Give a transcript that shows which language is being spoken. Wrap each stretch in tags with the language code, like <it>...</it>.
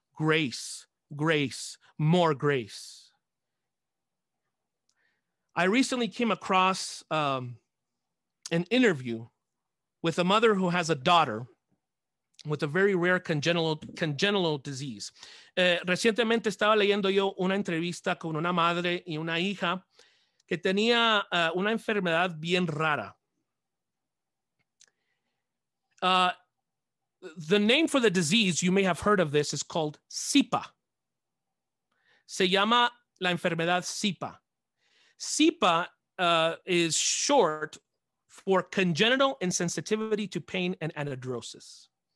<en>Grace, grace, more grace. I recently came across an interview with a mother who has a daughter with a very rare congenital disease.</en> <es>Recientemente estaba leyendo yo una entrevista con una madre y una hija que tenía una enfermedad bien rara.</es> <en>The name for the disease, you may have heard of this, is called SIPA.</en> <es>Se llama la enfermedad SIPA.</es> <en>SIPA is short for congenital insensitivity to pain and anhidrosis.</en>